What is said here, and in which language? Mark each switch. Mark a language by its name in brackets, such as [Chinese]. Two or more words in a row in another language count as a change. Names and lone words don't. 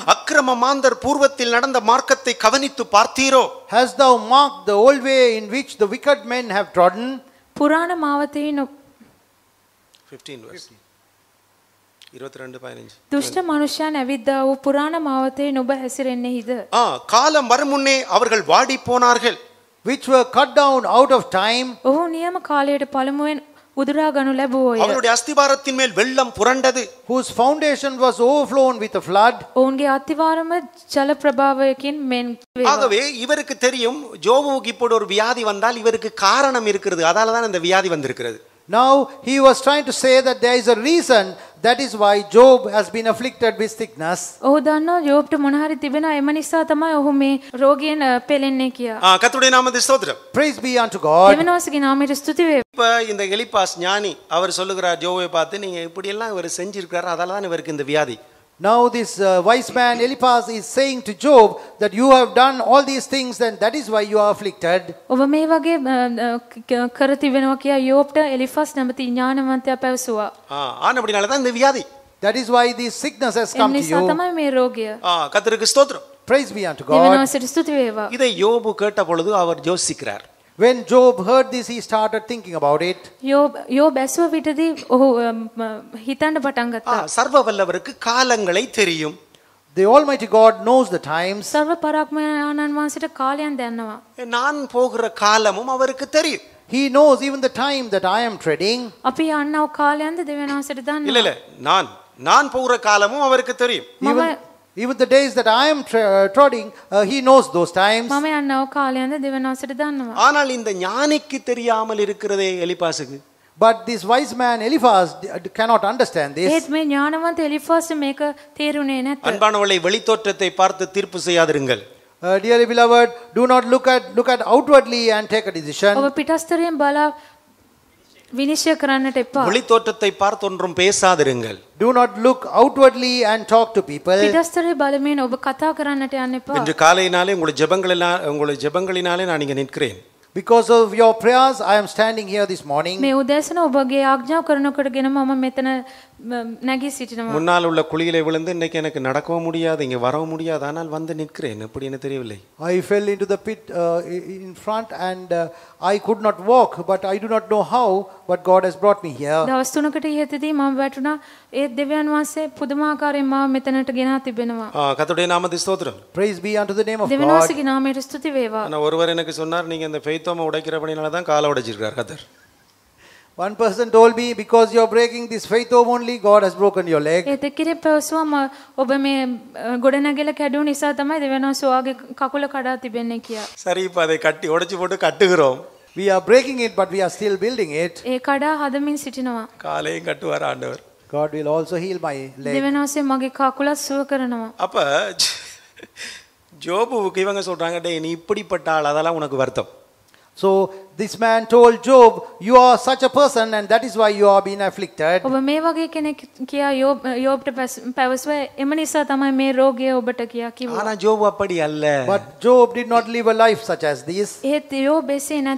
[Tamil] அக்கிரம மாந்தர் பூர்வத்தில் நடந்த மார்க்கத்தை கவனித்து பார்த்தீரோ? [English] Hast thou marked the old way in which the wicked men have trodden? [Sinhala] පුරාණ මාවතේ [English] 15 verse 22:15. [Sinhala] දුෂ්ට මනුෂ්‍යයන් ඇවිද්දා වූ පුරාණ මාවතේ නුඹ හැසිරෙන්නේහිද? [Tamil] காலம் வரும் முன்னே அவர்கள் வாடி போனார்கள். [English] Which were cut down out of time. [Sinhala] ඔහු නියම කාලයට පළමුවෙන් උදුරා ගනු ලැබුවෝය. [Tamil] அவருடைய அஸ்திபாரத்தின் மேல் வெள்ளம் புரண்டது. [English] Whose foundation was overflown with a flood. [Sinhala] ඔවුන්ගේ අතිවාරම ජල ප්‍රභාවයකින් මෙන් වේවා. [Tamil] ஆகவே இவருக்கு தெரியும் ஜோபுவுக்கு இப்படி ஒரு வியாதி வந்தால் இவருக்கு காரணம் இருக்கிறது. அதால தான் இந்த வியாதி வந்திருக்கிறது. [English] Now he was trying to say that there is a reason, that is why Job has been afflicted with sickness. [Sinhala] ඔහු දන්නවා යෝබ්ට මොන හරි තිබෙනවා එම නිසා තමයි ඔහු මේ රෝගයෙන් පෙළෙන්නේ කියා. [Tamil] கர்த்தருடைய நாமத்துக்கு ஸ்தோத்திரம். [English] Praise be unto God. [Sinhala] දෙවියන් වහන්සේගේ නාමයට ස්තුති වේවා. [Tamil] இப்ப இந்த எலிப்பாஸ் ஞானி அவர் சொல்லுகிறார் ஜோபை பார்த்து நீங்க இப்படி எல்லாம் இவர் செஞ்சிருக்காரு அதால தான் இவருக்கு இந்த வியாதி. [English] Now this wise man Eliphaz is saying to Job that you have done all these things and that is why you are afflicted. [Sinhala] ඔබ මේ වගේ කර තිබෙනවා කියා යෝබ්ට එලිෆාස් නැමැති ඥානවන්තයා පැවසුවා. [Tamil] ஆனபடினால தான் இந்த வியாதி. [English] That is why this sickness has [Sinhala] ඒ [English] come to [Sinhala] නිසා [English] you. [Sinhala] තමයි මේ රෝගය. [Tamil] கர்த்தருக்கு ஸ்தோத்திரம். [English] Praise be unto [Sinhala] දෙවියන් [English] God. [Sinhala] වහන්සේට ස්තුති වේවා. [Tamil] இதை யோபு கேட்ட பொழுது அவர் யோசிக்கிறார். [English] When Job heard this, he started thinking about it. [Sinhala] යෝබ් ඇසුව විටදී ඔහු හිතන්න පටන් ගත්තා. [Tamil] சர்வ வல்லவருக்கு காலங்களை தெரியும். [English] The Almighty God knows the times. [Sinhala] සර්ව පරාක්‍රමයාණන් වහන්සේට කාලයන් දන්නවා. [Tamil] நான் போகிற காலமும் அவருக்கு தெரியும். [English] He knows even the time that I am treading. [Sinhala] අපි යන්නව කාලයන්ද දෙවියන් වහන්සේට [Tamil] இல்ல [Sinhala] දන්නවා. [Tamil] இல்ல நான் போகிற காலமும் அவருக்கு தெரியும். [English] Even the days that I am treading, he knows those times. [Sinhala] මම යන්නව කාලයන්ද දෙවියන් වහන්සේට දන්නවා. [Tamil] ஆனால் இந்த ஞானிக்கு தெரியாமல் இருக்கிறதே எலிப்பாசுக்கு. [English] But this wise man Eliphaz cannot understand this. [Sinhala] ඒත් මේ ඥානවන්ත එලිෆාස් මේක තේරුනේ නැත. [Tamil] அன்பானவளை வெளித்தோற்றத்தை பார்த்து தீர்ப்பு செய்யாதிருங்கள். [English] Dearly beloved, do not look at outwardly and take a decision. [Sinhala] ඔබ පිටස්තරයෙන් බලා විනිශ්චය කරන්නට එපා. [Tamil] வெளித்தோற்றத்தை பார்த்து ஒன்றும் பேசாதிருங்கள். [English] Do not look outwardly and talk to people. [Sinhala] පිටස්තරේ බලමින් ඔබ කතා කරන්නට යන්න එපා. [Tamil] இன்று காலையினாலே உங்களுடைய ஜெபங்களினாலே நான் இங்கே நிற்கிறேன். [English] Because of your prayers, I am standing here this morning. [Sinhala] මේ උදෑසන ඔබගේ ආඥාව කරනකොටගෙන මම මෙතන නැගී සිටිනවා. [Tamil] முன்னால் உள்ள குழியிலே விழுந்து இன்னைக்கு எனக்கு நடக்கவும் முடியாது, இங்கே வரவும் முடியாது, ஆனால் வந்து நிற்கிறேன். எப்படி எனக்கு தெரியவில்லை. [English] I fell into the pit in front and I could not walk, but I do not know how, but God has brought me here. [Sinhala] දවස් 3කට ඉහතදී මම වැටුණා. ඒ දෙවියන් වහන්සේ පුදුමාකාරයෙන් මාව මෙතනට ගෙනා තිබෙනවා. [Tamil] கர்த்தருடைய நாமத்துக்கு ஸ்தோத்திரம். [English] Praise be unto the name of [Sinhala] දෙවියන් [English] God. [Sinhala] වහන්සේගේ නාමයට ස්තුති වේවා. [Tamil] ஆனால் ஒருவர் எனக்கு சொன்னார், நீங்க இந்த ஃபெய்த்தோமை உடைக்கிறபடினால தான் காலை உடைச்சிருக்கார் கர்த்தர். [English] One person told me, because you are breaking this faith home only, God has broken your leg. [Sinhala] ඒත් එක්කෙනෙක් පැවසුවා ඔබ මේ ගොඩනැගිල්ල කැඩුණු නිසා තමයි දෙවියන් වහන්සේ ඔයාගේ කකුල කඩා තිබෙන්නේ කියලා. [Tamil] சரி இப்போ அதை கட்டி உடைச்சு போட்டு கட்டுகிறோம். [English] We are breaking it, but we are still building it. [Sinhala] ඒ කඩා හදමින් සිටිනවා. [Tamil] காலையும் கட்டுவார் ஆண்டவர். [English] God will also heal my leg. [Sinhala] දෙවියන් වහන්සේ මගේ කකුලත් සුව කරනවා. [Tamil] அப்ப ஜோபுவுக்கு இவங்க சொல்றாங்க, டேய் நீ இப்படிப்பட்ட ஆள், அதெல்லாம் உனக்கு வருத்தம். [English] So this man told Job, you are such a person and that is why you are being afflicted. [Sinhala] ඔබ මේ වගේ කෙනෙක් කියා යෝබ්ට පැවසුවා එම නිසා තමයි මේ රෝගය ඔබට කියා කිව්වා. [Tamil] ஆனா ஜோபு அப்படி அல்ல. [English] But Job did not live a life such as this. [Sinhala] ඒත් යෝබ් එසේ නැත.